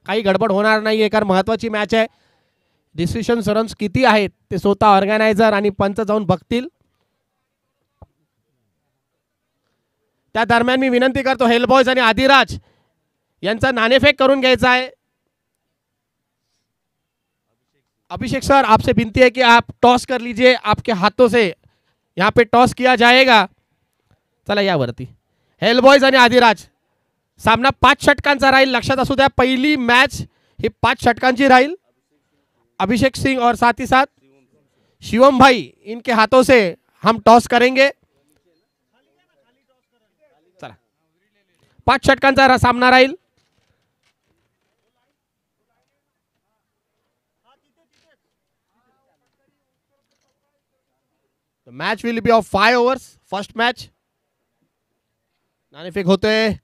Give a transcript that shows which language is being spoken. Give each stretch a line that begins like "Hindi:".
Marathi: काही गडबड होणार नाही कारण महत्वाची मॅच आहे. डिसिशन रन्स किती आहेत ते स्वतः ऑर्गनायझर आणि पंच जाऊन बघतील. त्या दरम्यान मी विनंती करतो हेलबॉयज आणि आदिराज यांचा नाणेफेक करून घ्यायचा आहे.
Hindi: अभिषेक सर आपसे विनती है कि आप टॉस कर लीजिए, आपके हाथों से यहाँ पे टॉस किया जाएगा.
Marathi: चला यावरती हेलबॉयज आणि आदिराज सामना 5 षटकांचा राहील. लक्षात असू द्या पहिली मॅच ही 5 षटकांची राहील.
Hindi: अभिषेक सिंह और साथ ही साथ शिवम भाई इनके हाथों से हम टॉस करेंगे.
Marathi: चला 5 षटकांचा सामना राहील.
English: Match will be of 5 overs. First match.
Marathi: नाणेफेक होतोय.